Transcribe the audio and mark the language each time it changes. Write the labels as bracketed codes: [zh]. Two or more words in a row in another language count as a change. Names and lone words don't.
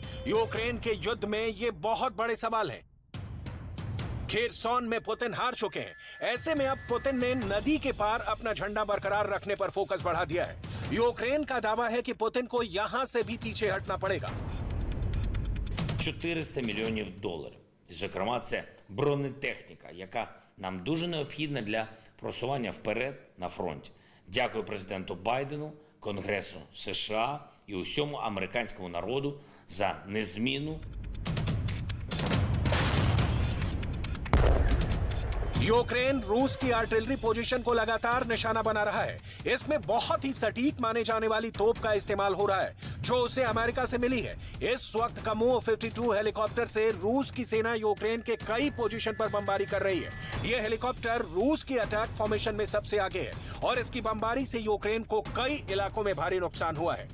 [hi] यूक्रेन के युद्ध में ये बहुत बड़े सवाल हैं। खेरसोन में पुतिन हार चुके हैं। ऐसे में अब पुतिन ने नदी के पार अपना झंडा बरकरार रखने पर फोकस बढ़ा दिया है। यूक्रेन का दावा है कि पुतिन को यहां से भी पीछे हटना पड़ेगा। [uk] 400 мільйонів доларів. Зокрема, це бронетехніка, яка нам дуже необхідна для просування вперед на фронті. Дякую президенту Байдену, Конгресу США і усьому американському народу за незмінну [hi] यूक्रेन रूस की [en] artillery position [hi] को लगातार निशाना बना रहा है। इसमें बहुत ही सटीक माने जाने वाली तोप का इस्तेमाल हो रहा है जो उसे अमेरिका से मिली है। इस वक्त कमो 52 हेलीकॉप्टर से रूस की सेना यूक्रेन के कई पोजीशन पर बमबारी कर रही है। यह हेलीकॉप्टर रूस की [en] attack formation [hi] में सबसे आगे है और इसकी बमबारी से यूक्रेन को कई इलाकों में भारी नुकसान हुआ है।